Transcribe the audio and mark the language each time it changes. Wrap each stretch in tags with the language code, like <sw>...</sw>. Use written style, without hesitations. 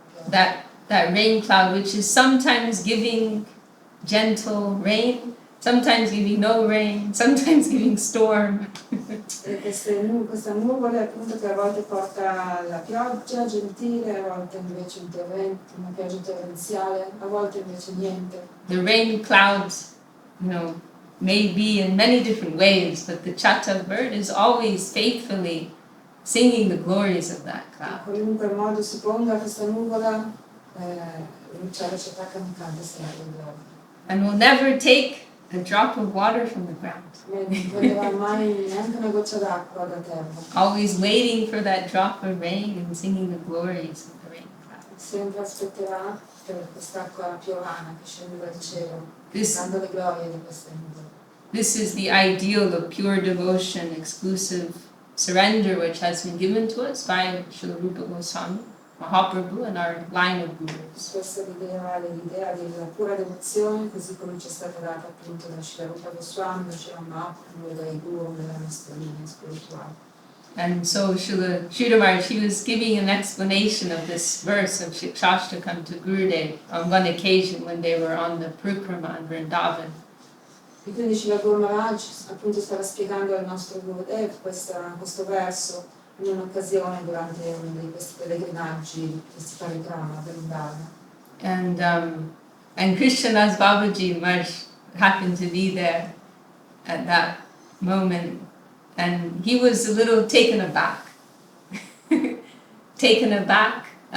<en>That rain cloud, which is sometimes giving gentle rain, sometimes giving no rain, sometimes giving storm.</en> <it>E questa nuvola appunto che a volte porta la pioggia gentile, a volte invece una pioggia torrenziale, a volte invece niente.</it> <en>The rain clouds, you know, may be in many different ways, but the chatak bird is always faithfully singing the glories of that cloud.</en> <it>In qualunque modo si ponga questa nuvola, l'uccello chatak non canta sempre le glorie.</it> <en>And will never take a drop of water from the ground.</en> <it>Non prenderà mai neanche una goccia d'acqua da terra.</it> <en>Always waiting for that drop of rain and singing the glories of the rain cloud.</en> <it>Sempre aspetterà per quest'acqua piovana che scende dal cielo, dando le glorie di queste nuvole.</it> <en>This is the ideal of pure devotion, exclusive surrender, which has been given to us by Srila Rupa Goswami Mahaprabhu and our line of gurus.</en> <it>Questa è l'idea della pura devozione, così come ci è stata data appunto da Srila Rupa Goswami, da Srila Mahaprabhu e dai guru della nostra linea spirituale.</it> <en>And so Srila Maharaj, he was giving an explanation of this verse of Shikshashtakam to Gurudev on one occasion when they were on the Parikrama in Vrindavan.</en> <it>E quindi Srila Guru Maharaj appunto stava spiegando al nostro Gurudev questo verso in un'occasione durante uno di questi pellegrinaggi, questi parikrama per Vrindavan.</it> <en>And Krishnadas Babaji Maharaj happened to be there at that moment, and he was a little taken aback. Taken aback</en>